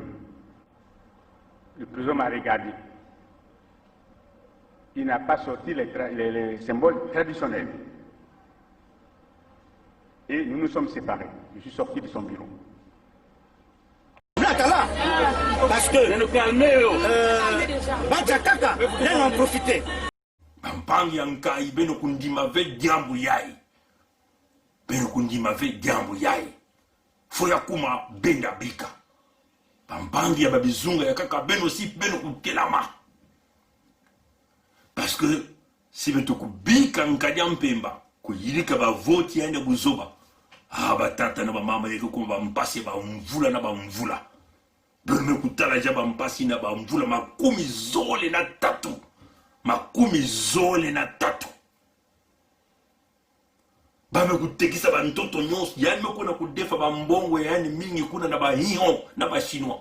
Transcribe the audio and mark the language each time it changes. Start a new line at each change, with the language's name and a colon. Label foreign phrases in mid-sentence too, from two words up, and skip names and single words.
French: Le président m'a regardé. Il n'a pas sorti les symboles traditionnels. Et nous nous sommes séparés. Je suis sorti de son bureau. Parce que Bajakaka, ils en profité.
Kituba (Democratic Republic of Congo): Bampangi ankai beno kundima ve jambu yai. Beno kundima ve jambu yai. Foya kuma benda bika. Bampangi ya babizunga ya kaka beno si beno kukelama.
French: Parce que si
Kituba (Democratic Republic of Congo): beto kubika nkadi mpemba kuyirika ba voti yande buzoba. Ah batata na ba mama yeko kuma bampasi ba mvula na ba mvula. Beme kutala jaba mpasi na ba mvula makumi zole na tatu. Makumi zole na tatu. Bame kutekisa ba ntoto nyonso yani mekona kudefa ba mbongo yani mingi kuna na ba hion na ba chinois.